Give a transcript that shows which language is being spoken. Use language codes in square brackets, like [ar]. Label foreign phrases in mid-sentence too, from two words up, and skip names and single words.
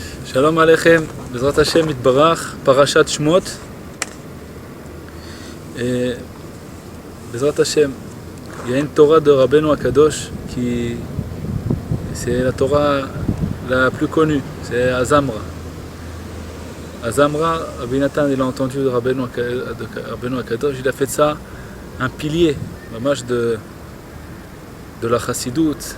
[he] שלום עליכם, בעזרת השם יתברך, פרשת שמות. Et בעזרת השם, [fr] il y a une Torah de Rabbeinu Akadosh qui c'est la Torah la plus connue, c'est Azamra. Azamra, Rabbi Nathan il a entendu de Rabbeinu Akadosh, il a fait de ça un pilier, mamash de la Chassidoute.